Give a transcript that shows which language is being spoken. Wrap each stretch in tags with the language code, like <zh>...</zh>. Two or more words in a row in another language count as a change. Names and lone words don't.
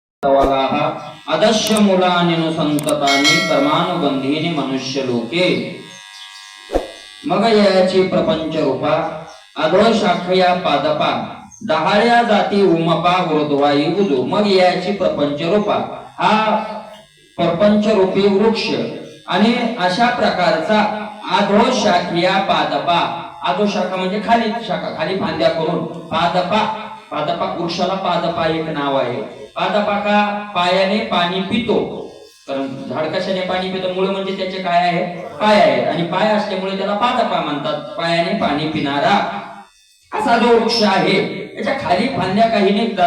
<sa>अदश्य मुलानिनु संततानि कर्मानुबंधीनि मनुष्य लोके</sa> <mr>मग याची प्रपंच रूपा अधो शाखया पादपा दहाळ्या जाती उमपा ऊर्ध्वाई उजू मग याची प्रपंच रूपा हा प्रपंच रूपी वृक्ष आणि अशा प्रकारचा अधो शाखया पादपा अधो शाखा म्हणजे खाली शाखा खाली फांद्या करून पादपा पादपा वृक्षाला पादपा एक नाव आहे पादपा का पायाने पाणी पितो कारण झाड कशाने पाणी पितो मुळे म्हणजे त्याचे काय आहे पाय आहे आणि पाय असल्यामुळे त्याला पादपा म्हणतात पायाने पाणी पिणारा असा जो वृक्ष आहे त्याच्या खाली फांद्या काही निघतात</mr>